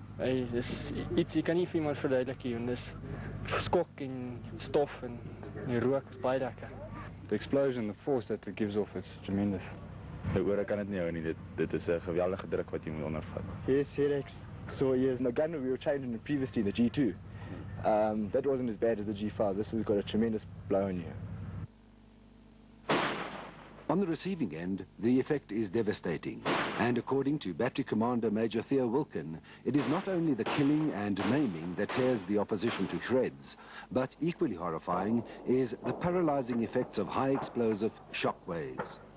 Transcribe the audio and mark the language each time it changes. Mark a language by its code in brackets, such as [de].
[af] Dis iets, jy kan nie vir iemand verduidelik nie, want dis skok en stof en die rook is baie lekker. [en] The explosion, the force that it gives off is tremendous. [af] Die ore kan dit nie hou nie, dit is 'n geweldige druk wat jy moet ondervat. [en] Yes, reeks. So yes, the gun we were trained in previously, the G2. That wasn't as bad as the G5. This has got a tremendous blow on you. On the receiving end, the effect is devastating. And according to Battery Commander Major Theo Wilkin, it is not only the killing and maiming that tears the opposition to shreds, but equally horrifying is the paralyzing effects of high explosive shock waves.